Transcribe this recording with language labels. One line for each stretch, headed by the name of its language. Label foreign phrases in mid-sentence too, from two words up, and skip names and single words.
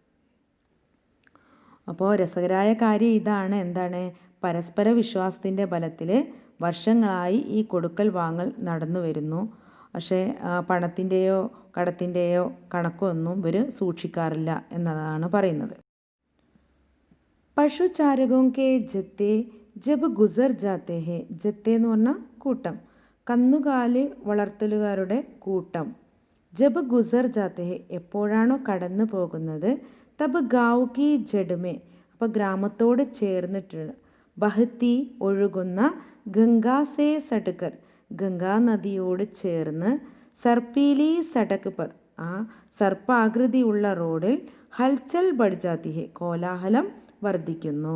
Malayalam: അപ്പോൾ രസകരമായ കാര്യം ഇതാണ്. എന്താണ്? പരസ്പര വിശ്വാസത്തിൻ്റെ ബലത്തിൽ വർഷങ്ങളായി ഈ കൊടുക്കൽ വാങ്ങൽ നടന്നു വരുന്നു. പക്ഷേ പണത്തിൻ്റെയോ കടത്തിൻ്റെയോ കണക്കൊന്നും ഇവർ സൂക്ഷിക്കാറില്ല എന്നതാണ് പറയുന്നത്.
Hindi: പശുചാരകോं के जत्थे जब गुजर जाते हैं, जत्थे
Malayalam: എന്ന് പറഞ്ഞാൽ കൂട്ടം, കന്നുകാലി വളർത്തലുകാരുടെ കൂട്ടം.
Hindi: जब गुज़र जाते हैं,
Malayalam: എപ്പോഴാണോ കടന്നു പോകുന്നത്,
Hindi: तब गाँव की जड़ में,
Malayalam: അപ്പോൾ ഗ്രാമത്തോട് ചേർന്നിട്ട്,
Hindi: ബഹത്തി ഒഴുകുന്ന, गंगा से सटकर,
Malayalam: ഗംഗാ നദിയോട് ചേർന്ന്,
Hindi: सर्पीली सड़क पर,
Malayalam: ആ സർപ്പാകൃതിയുള്ള റോഡിൽ,
Hindi: हलचल बढ़ जाती है,
Malayalam: കോലാഹലം വർദ്ധിക്കുന്നു.